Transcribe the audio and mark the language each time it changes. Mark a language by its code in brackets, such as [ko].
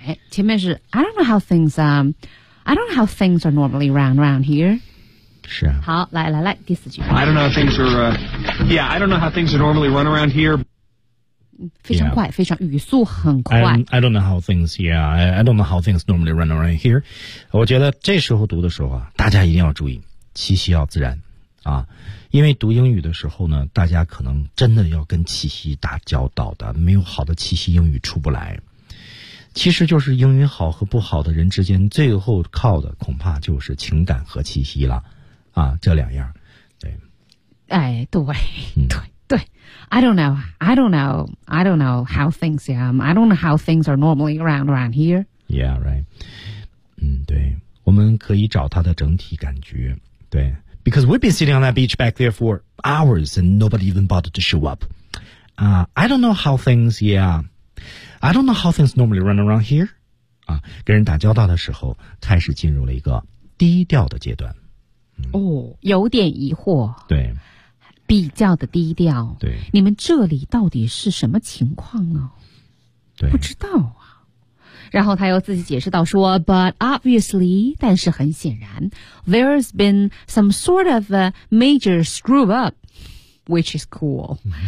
[zh] 前面是 [en] I don't know how things, I don't know how things are normally run around here. [zh] 是啊。好，来，第四句。 [en] I don't know how things are, I don't know how things are normally run around here. [zh] 非常快，非常语速很快。 [en] I don't know how things, I don't know how things normally run around here. [zh] 我觉得这时候读的时候啊，大家一定要注意，气息要自然啊。因为读英语的时候呢，大家可能真的要跟气息打交道的，没有好的气息英语出不来。其实就是英语好和不好的人之间最后靠的恐怕就是情感和气息了啊，这两样。对，哎，对，对，对。 [en] I don't know how things I don't know how things are normally around here. Yeah, right. [zh] 嗯，对，我们可以找它的整体感觉。对 [en] ，because we've been sitting on that beach back there for hours and nobody even bothered to show up. I don't know how things. Yeah, I don't know how things normally run around here. [zh] 啊，跟人打交道的时候，开始进入了一个低调的阶段。哦，有点疑惑。对。比较的低调，对，你们这里到底是什么情况呢？对，不知道啊。然后他又自己解释到说 [en] ，But obviously， [zh] 但是很显然 [en] ，there's been some sort of a major screw up， which is cool。